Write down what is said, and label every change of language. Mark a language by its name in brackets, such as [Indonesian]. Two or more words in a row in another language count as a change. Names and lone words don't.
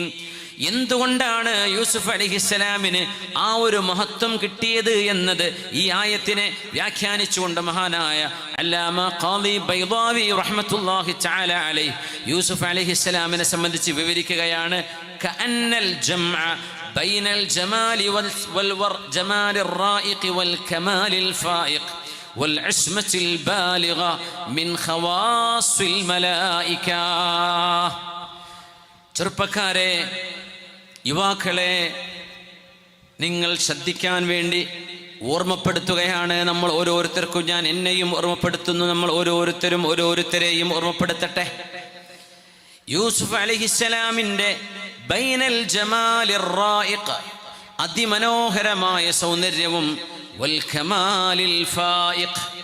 [Malayalam] എന്തുകൊണ്ടാണ് യൂസുഫ് അലൈഹിസ്സലാമിന് ആ ഒരു മഹത്വം കിട്ടിയത് എന്നത് ഈ ആയത്തിനെ വ്യാഖ്യാനിച്ചുകൊണ്ട് മഹാനായ അല്ലാമ ഖാദി ബൈദാവി [Arabic] رحمة الله تعالى عليه [Malayalam] യൂസുഫ് അലൈഹിസ്സലാമിനെ സംബന്ധിച്ച് വിവരിക്കുകയാണ്. [Arabic] كأن الجمع بين الجمال والجمال الرائق والكمال الفائق والعصمة البالغة من خواص الملائكة. [Malayalam] ചെറുപ്പക്കാരെ, യുവാക്കളെ, നിങ്ങൾ ശ്രദ്ധിക്കാൻ വേണ്ടി ഓർമ്മപ്പെടുത്തുകയാണ്. നമ്മൾ ഓരോരുത്തർക്കും, ഞാൻ എന്നെയും ഓർമ്മപ്പെടുത്തുന്നു, നമ്മൾ ഓരോരുത്തരും ഓരോരുത്തരെയും ഓർമ്മപ്പെടുത്തട്ടെ. യൂസുഫ് അലൈഹിസ്സലാമിൻ്റെ [Arabic] بين الجمال الرائق, [Malayalam] അതിമനോഹരമായ സൗന്ദര്യവും [Arabic] والكمال الفائق,